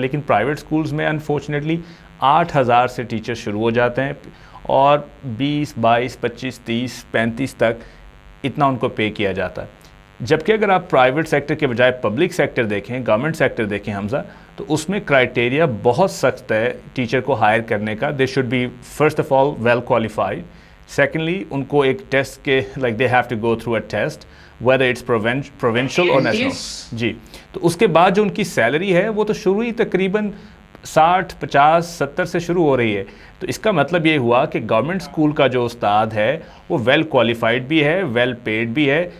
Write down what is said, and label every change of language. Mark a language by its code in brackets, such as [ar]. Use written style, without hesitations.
[ur] لیکن private schools میں unfortunately 8,000 سے ٹیچر شروع ہو جاتے ہیں اور 20, 22, 25, 30, 35 تک اتنا ان کو پے کیا جاتا ہے. جبکہ اگر آپ پرائیویٹ سیکٹر کے بجائے پبلک سیکٹر دیکھیں, گورنمنٹ سیکٹر دیکھیں حمزہ, تو اس میں کرائٹیریا بہت سخت ہے ٹیچر کو ہائر کرنے کا. [en] They should be first of all well qualified. Secondly [ur] ان کو ایک ٹیسٹ کے [en] Like they have to go through a test whether it's provincial or national. [ur] جی, تو اس کے بعد جو ان کی سیلری ہے وہ تو شروع ہی تقریباً 60, 50, 70 سے شروع ہو رہی ہے. تو اس کا مطلب یہ ہوا کہ گورنمنٹ اسکول کا جو استاد ہے وہ ویل کوالیفائڈ بھی ہے, ویل پیڈ بھی ہے.